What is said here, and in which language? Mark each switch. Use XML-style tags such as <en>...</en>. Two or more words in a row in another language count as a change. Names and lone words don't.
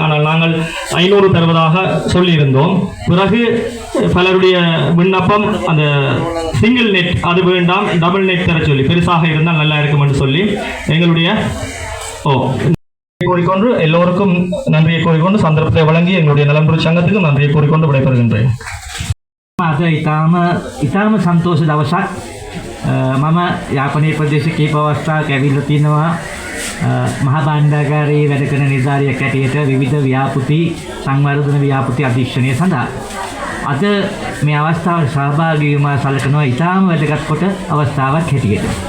<ta>ஆனால் நாங்கள் 500 தருவதாக சொல்லியிருந்தோம். பிறகு பலருடைய விண்ணப்பம் அந்த</ta> <en>single net</en> <ta>அது வேண்டாம்,</ta> <en>double net</en> <ta>தர சொல்லி பெருசாக இருந்தால் நல்லா இருக்கும் என்று சொல்லி எங்களுடைய கூறிக்கொண்டு எல்லோருக்கும் நன்றியை கூறிக்கொண்டு சந்தர்ப்பத்தை வழங்கி எங்களுடைய நலன்புரி சங்கத்துக்கு நன்றியை கூறிக்கொண்டு விடைபெறுகின்றேன்.</ta> <si>අද ඉතාම සන්තෝෂ දවසක්. මම යාපනයේ ප්‍රදේශ කීප අවස්ථාවක ඇවිල්ලා තිනවා මහා භාණ්ඩාගාරයේ වැඩ කරන නිලධාරියෙක් හැටියට විවිධ ව්‍යාපෘති සංවර්ධන ව්‍යාපෘති අධීක්ෂණය සඳහා. අද මේ අවස්ථාවට සහභාගී වීම සලකනවා ඉතාම වැදගත් කොට අවස්ථාවක් හැටියට.</si>